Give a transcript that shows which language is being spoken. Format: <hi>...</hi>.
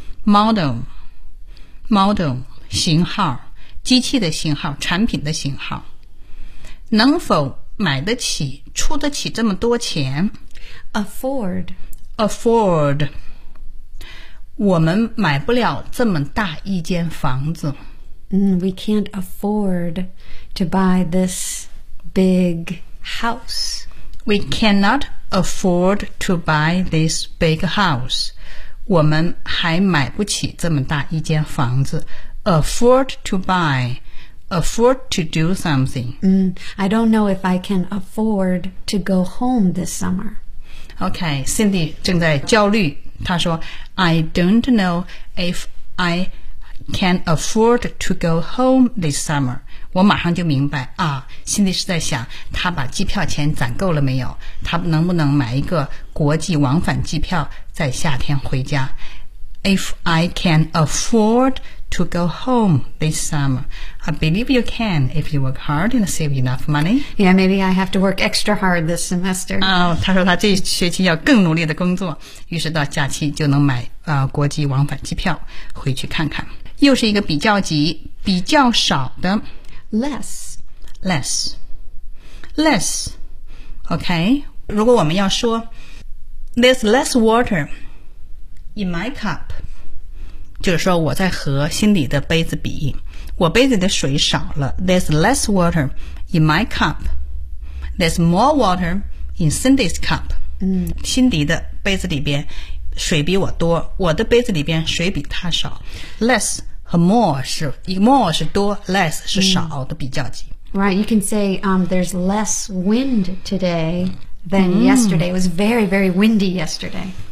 <zh>Model. Model, 型号，机器的型号，产品的型号。能否买得起，出得起这么多钱</zh> <en>?Afford. Afford.</en> <zh>我们买不了这么大一间房子。</zh> <en>We can't afford to buy this big house. We cannot afford to buy this big house.</en> <zh>我们还买不起这么大一间房子。</zh> <en>Afford to buy. Afford to do something.、 I don't know if I can afford to go home this summer.</en> <zh>Okay, Cindy 正在焦虑。她说</zh> <en>I don't know if I can afford to go home this summer.</en> <zh>我马上就明白啊， Cindy 是在想她把机票钱攒够了没有，她能不能买一个国际往返机票在夏天回家。</zh> <en>If I can afford to go home this summer, I believe you can if you work hard and save enough money. Yeah, maybe I have to work extra hard this semester.</en> <zh>他说他这学期要更努力的工作，于是到假期就能买、国际往返机票回去看看。又是一个比较级，比较少的</zh> <en>less. OK,</en> <zh>如果我们要说</zh> <en>There's less water in my cup.</en> <zh>就是说我在和心里的杯子比，我杯子的水少了。</zh> <en>There's less water in my cup. There's more water in Cindy's cup.</en> <zh>心里的杯子里边水比我多，我的杯子里边水比他少。 Less 和 more 是多， less 是少的比较级。</zh> <en>Right, you can say, there's less wind today. Then yesterday, it was very, very windy yesterday.</en>